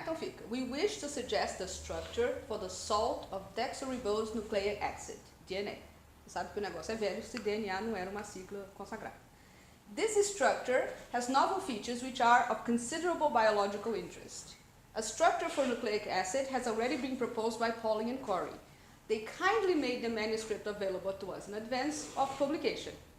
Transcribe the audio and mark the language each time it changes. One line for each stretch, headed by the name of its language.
Portuguese: Então fica:
English: We wish to suggest a structure for the salt of deoxyribose nucleic acid, DNA.
Portuguese: Você sabe que o negócio é velho se DNA não era uma sigla consagrada.
English: This structure has novel features which are of considerable biological interest. A structure for nucleic acid has already been proposed by Pauling and Corey. They kindly made the manuscript available to us in advance of publication.